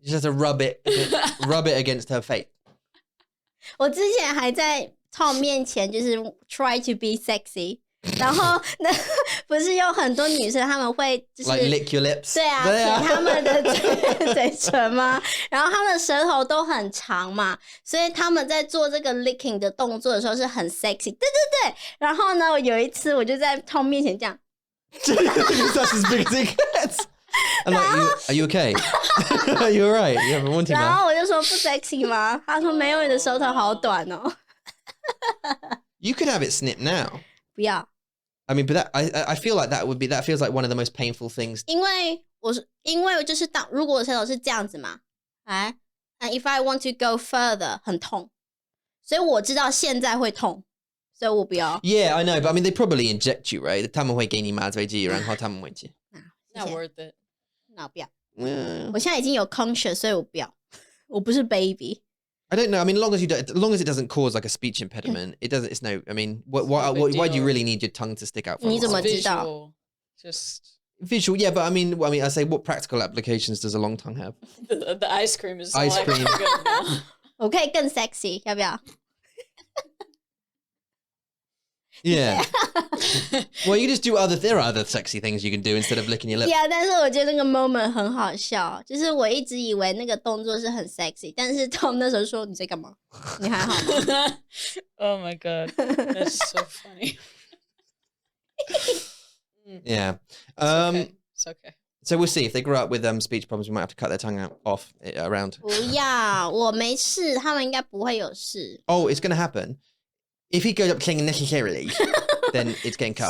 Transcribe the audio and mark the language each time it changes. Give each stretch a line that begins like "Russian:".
English: You just have to rub it against her face.
Chinese: 我之前还在 Tom 面前就是
English: try to be sexy.
Chinese: 然后那不是有很多女生她们会就是
English: like lick your lips
Chinese: 对啊舔她们的嘴唇吗然后她们的舌头都很长嘛所以她们在做这个 licking 的动作的时候是很 sexy 对然后呢有一次我就在 Tom 面前这样
English: That's as big as it gets I'm like, are you okay? Are you alright? You have a wanting
Chinese: 然后我就说不 sexy 吗他说没有你的舌头好短哦
English: You could have it snipped now
Chinese: 不要
English: I mean, but that I feel like that feels like one of the most painful things.
Chinese: 因为就是如果我舌头是这样子嘛，
English: and if I want to go further，
Chinese: 很痛，所以我知道现在会痛，所以我不要。
English: Yeah, I know, but I mean, they probably inject you, right?
Chinese: 他们会给你麻醉剂，然后他们会接。
English: Not worth it.
Chinese: 那我不要。我现在已经有 conscious， 所以我不要。我不是 baby。
English: I don't know. I mean, as long as it doesn't cause like a speech impediment, it doesn't. It's no. I mean, why do you really need your tongue to stick out? For
Chinese: 你怎么知道
English: Just visual, yeah. But I mean, I say, what practical applications does a long tongue have? The ice cream is ice cream.
Chinese: 我可以更 sexy， 要不要？
English: Yeah. Well, you just do there are other sexy things you can do instead of licking your lips.
Chinese: Yeah， 但是我觉得那个 moment 很好笑，就是我一直以为那个动作是很 sexy， 但是 Tom 那时候说你在干嘛？你还好吗？
English: Oh my god, that's so funny. Yeah. It's okay. So we'll see if they grow up with speech problems. We might have to cut their tongue off around.
Chinese: 不要，我没事，他们应该不会有事。
English: Oh, it's going to happen. If he goes up saying necessarily, then it's getting cut.